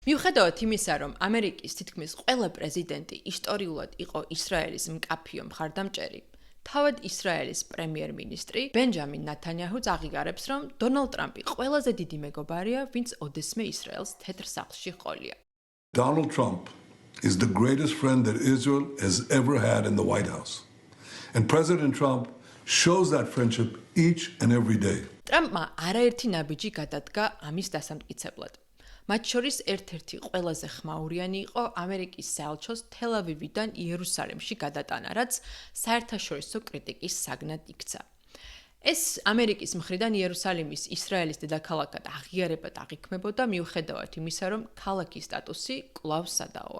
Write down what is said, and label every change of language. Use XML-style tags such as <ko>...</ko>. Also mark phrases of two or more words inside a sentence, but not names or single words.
<ka>მიუხედავად იმისა, რომ ამერიკის თითქმის ყველა პრეზიდენტი ისტორიულად იყო ისრაელის მკაფიო მხარდამჭერი, თავად ისრაელის პრემიერ-მინისტრი ბენჯამინ ნათანიაჰუც აღიარებს, რომ დონალდ ტრამპი ყველაზე დიდი მეგობარია, ვინც ოდესმე ისრაელს თეთრ სახლში ჰყოლია.</ka> <en>Donald Trump is the greatest friend that Israel has ever had in the White House. And President Trump shows that friendship each and every day.</en> <ka>ტრამპმა არაერთი ნაბიჯი გადადგა ამის დასამტკიცებლად. მათ შორის ერთ-ერთი ყველაზე ხმაურიანი იყო ამერიკის საელჩოს თელ-ავივიდან იერუსალიმში გადატანა, რაც საერთაშორისო კრიტიკის საგნად იქცა. ეს ამერიკის მხრიდან იერუსალიმის ისრაელის დედაქალაქად აღიარება დაღიქმებოდა მიუხედავად იმისა, რომ ქალაქის სტატუსი კვლავ სადაოა.</ka>